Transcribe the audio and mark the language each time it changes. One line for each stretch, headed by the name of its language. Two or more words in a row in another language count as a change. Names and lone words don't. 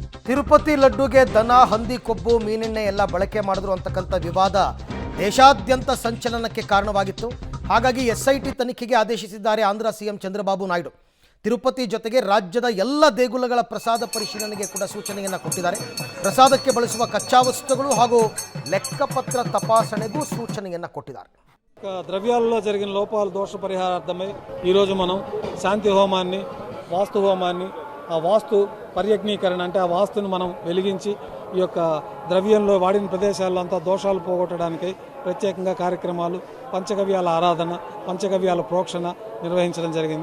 Kannada: ತಿರುಪತಿ ಲಡ್ಡುಗೆ ದನ ಹಂದಿ ಕೊಬ್ಬು ಮೀನೆಣ್ಣೆ ಎಲ್ಲ ಬಳಕೆ ಮಾಡಿದ್ರು ಅಂತಕ್ಕಂಥ ವಿವಾದ ದೇಶಾದ್ಯಂತ ಸಂಚಲನಕ್ಕೆ ಕಾರಣವಾಗಿತ್ತು. ಹಾಗಾಗಿ ಎಸ್ಐಟಿ ತನಿಖೆಗೆ ಆದೇಶಿಸಿದ್ದಾರೆ ಆಂಧ್ರ ಸಿಎಂ ಚಂದ್ರಬಾಬು ನಾಯ್ಡು. ತಿರುಪತಿ ಜೊತೆಗೆ ರಾಜ್ಯದ ಎಲ್ಲ ದೇಗುಲಗಳ ಪ್ರಸಾದ ಪರಿಶೀಲನೆಗೆ ಕೂಡ ಸೂಚನೆಯನ್ನು ಕೊಟ್ಟಿದ್ದಾರೆ. ಪ್ರಸಾದಕ್ಕೆ ಬಳಸುವ ಕಚ್ಚಾ ವಸ್ತುಗಳು ಹಾಗೂ ಲೆಕ್ಕಪತ್ರ తపాసణೆಗೂ సూచనಯನ್ನು కొట్టిದ್ದಾರೆ.
Telugu: ద్రవ్యాల్లో జరిగిన లోపాల దోష పరిహారార్థమై ఈరోజు మనం శాంతి హోమాన్ని, వాస్తు హోమాన్ని, ఆ వాస్తు పర్యజ్ఞీకరణ అంటే ఆ వాస్తుని మనం వెలిగించి ఈ యొక్క ద్రవ్యంలో వాడిన ప్రదేశాల్లో అంతా దోషాలు పోగొట్టడానికి ప్రత్యేకంగా కార్యక్రమాలు, పంచగవ్యాల ఆరాధన, పంచగవ్యాల ప్రోక్షణ నిర్వహించడం జరిగింది.